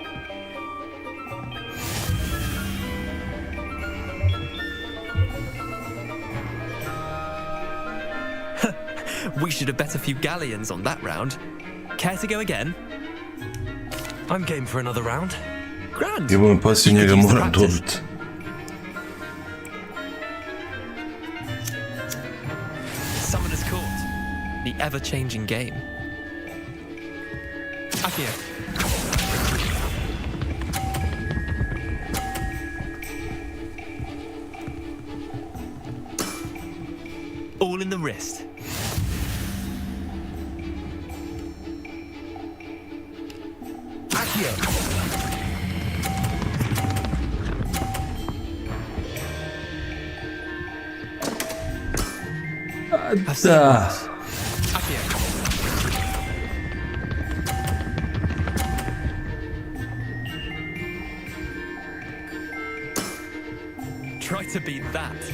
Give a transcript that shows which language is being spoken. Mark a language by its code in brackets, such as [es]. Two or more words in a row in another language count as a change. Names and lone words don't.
[en] We should have bet a few galleons on that round. Care to go again? I'm game for another round. Grand. [hr] Idemo poslije njega moram dobiti. [en] Summoner's Court. The ever-changing game. Accio. All in the wrist. Accio. Da. Accio. Try to beat that.